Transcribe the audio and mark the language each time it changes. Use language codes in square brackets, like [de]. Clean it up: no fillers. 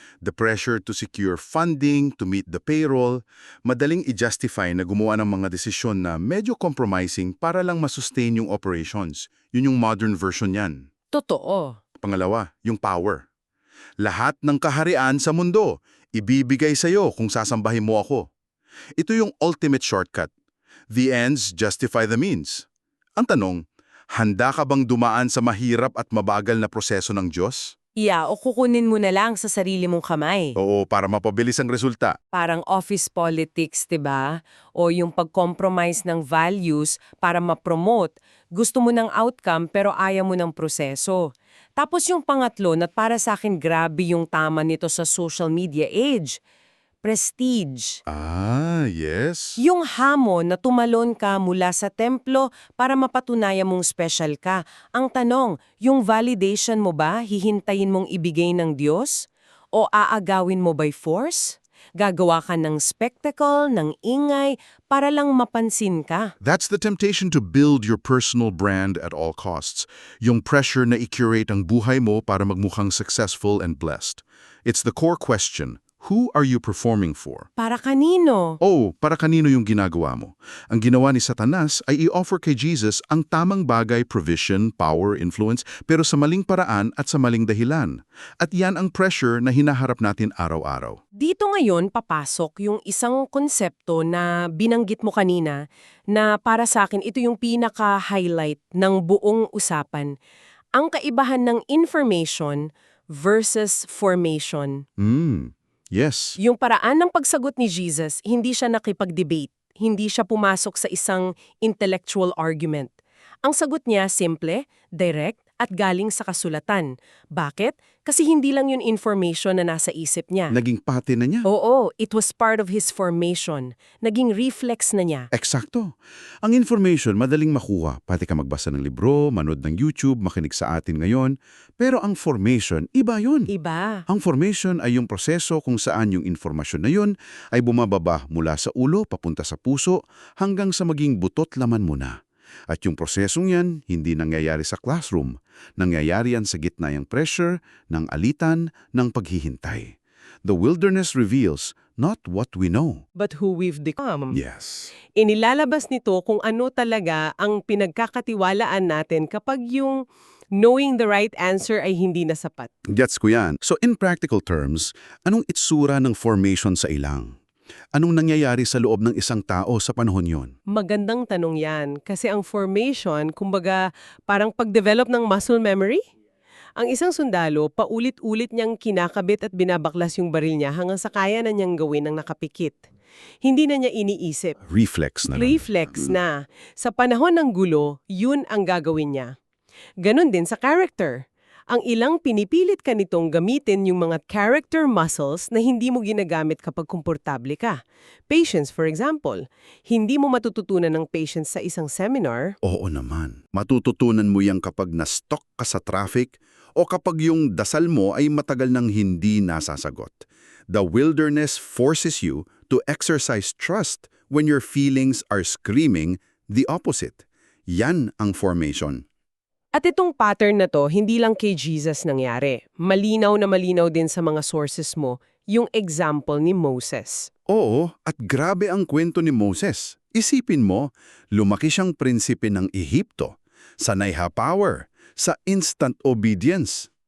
[en] The pressure to secure funding, to meet the payroll, [tl] madaling i-justify na gumawa ng mga desisyon na medyo compromising para lang masustain yung operations. Yun yung modern version yan. Totoo. Pangalawa, yung power. Lahat ng kaharian sa mundo, ibibigay sa'yo kung sasambahin mo ako. Ito yung ultimate shortcut. [en] The ends justify the means. [tl] Ang tanong, handa ka bang dumaan sa mahirap at mabagal na proseso ng Diyos? O kukunin mo na lang sa sarili mong kamay. Oo, para mapabilis ang resulta. Parang office politics, 'di ba? O yung pag-compromise ng values para ma-promote. Gusto mo ng outcome pero ayaw mo ng proseso. Tapos yung pangatlo na para sa akin grabe yung tama nito sa social media age. Prestige. [en] Yes. [tl] Yung hamon na tumalon ka mula sa templo para mapatunayan mong special ka. Ang tanong, yung validation mo ba hihintayin mong ibigay ng Diyos? O aagawin mo by force? Gagawa ka ng spectacle, ng ingay, para lang mapansin ka. [en] That's the temptation to build your personal brand at all costs. [tl] Yung pressure na i-curate ang buhay mo para magmukhang successful and blessed. [en] It's the core question. Who are you performing for? [tl] Para kanino? Para kanino yung ginagawa mo? Ang ginawa ni Satanas ay i-offer kay Jesus ang tamang bagay, [en] provision, power, influence, [tl] pero sa maling paraan at sa maling dahilan. At yan ang pressure na hinaharap natin araw-araw. Dito ngayon papasok yung isang konsepto na binanggit mo kanina na para sa akin ito yung pinaka-highlight ng buong usapan. Ang kaibahan ng information versus formation. [en] Yes. [tl] Yung paraan ng pagsagot ni Jesus, hindi siya nakipag-debate. Hindi siya pumasok sa isang intellectual argument. Ang sagot niya simple, direct, at galing sa kasulatan. Bakit? Kasi hindi lang yun information na nasa isip niya. Naging pati na niya. [en] Oo, it was part of his formation. [tl] Naging reflex na niya. Eksakto. Ang information madaling makuha. Pati ka magbasa ng libro, manood ng YouTube, makinig sa atin ngayon. Pero ang formation, iba yun. Iba. Ang formation ay yung proseso kung saan yung informasyon na yun ay bumababa mula sa ulo papunta sa puso hanggang sa maging butot laman mo na. At yung prosesong yan, hindi nangyayari sa classroom. Nangyayari yan sa gitna ng pressure, ng alitan, ng paghihintay. [en] The wilderness reveals not what we know. But who we've become. Yes. [tl] Inilalabas nito kung ano talaga ang pinagkakatiwalaan natin kapag yung [en] knowing the right answer [tl] ay hindi na sapat. Gets ko yan. [en] So in practical terms, [tl] anong itsura ng formation sa ilang? Anong nangyayari sa loob ng isang tao sa panahon yon? Magandang tanong yan. Kasi ang formation, kumbaga parang pag-develop ng muscle memory. Ang isang sundalo, paulit-ulit niyang kinakabit at binabaklas yung baril niya hanggang sa kaya na niyang gawin ng nakapikit. Hindi na niya iniisip. Reflex na lang. Reflex na. Sa panahon ng gulo, yun ang gagawin niya. Ganon din sa character. Ang ilang pinipilit ka nitong gamitin yung mga character muscles na hindi mo ginagamit kapag komportable ka. [en] Patience, for example. [tl] Hindi mo matututunan ng patience sa isang seminar. Oo naman. Matututunan mo yan kapag na-stuck ka sa traffic o kapag yung dasal mo ay matagal nang hindi nasasagot. [en] The wilderness forces you to exercise trust when your feelings are screaming the opposite. [tl] Yan ang formation. At itong pattern na to, hindi lang kay Jesus nangyari. Malinaw na malinaw din sa mga sources mo Yung example ni Moses. Oo, at grabe ang kwento ni Moses. Isipin mo, lumaki siyang prinsipe ng Ehipto, sa Naiha power, sa instant obedience.